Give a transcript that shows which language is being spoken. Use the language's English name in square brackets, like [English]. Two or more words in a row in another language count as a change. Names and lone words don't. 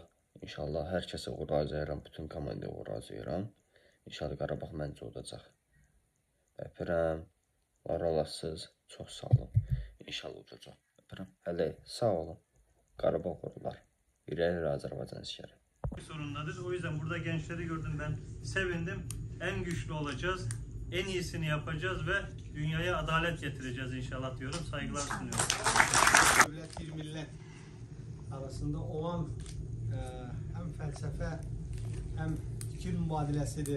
[Azerbaijani] İnşallah hər kəsə uğur arzulayıram. Bütün komandaya uğur arzulayıram. İnşallah Qarabağ məncə udacaq. Öpürəm. Var olasınız. Çox sağ olun. İnşallah udacaq. Öpürəm. Hələ sağ olun. Qarabağ uğurlar. İrəli Azərbaycan əsgəri. [Turkish] Sorundadır. O yüzden burada gençleri gördüm, ben sevindim. En güçlü olacağız. En iyisini yapacağız ve dünyaya adalet getireceğiz inşallah diyorum. Saygılar sunuyorum. Devlet bir millet arasında olan hem felsefe hem fikir mübadilesidir.